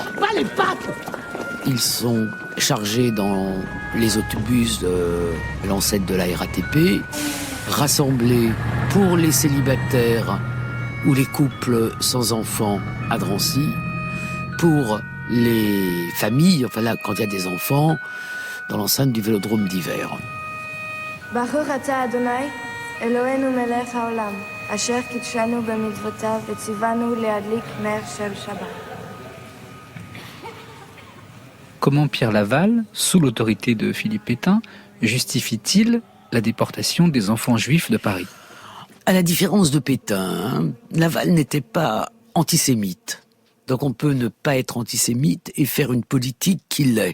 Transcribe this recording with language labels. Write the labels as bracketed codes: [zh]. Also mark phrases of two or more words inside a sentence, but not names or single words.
[fr] Ils sont chargés dans les autobus de l'ancêtre de la RATP, rassemblés pour les célibataires ou les couples sans enfants à Drancy, pour les familles, enfin là, quand il y a des enfants, dans l'enceinte du Vélodrome d'hiver. [he] ברוך אתה אדוני, אלוהינו מלך העולם, אשר קידשנו במצוותיו וציוונו להדליק נר של שבת. [fr] Comment Pierre Laval, sous l'autorité de Philippe Pétain, justifie-t-il la déportation des enfants juifs de Paris ? À la différence de Pétain, Laval n'était pas antisémite. Donc on peut ne pas être antisémite et faire une politique qui l'est.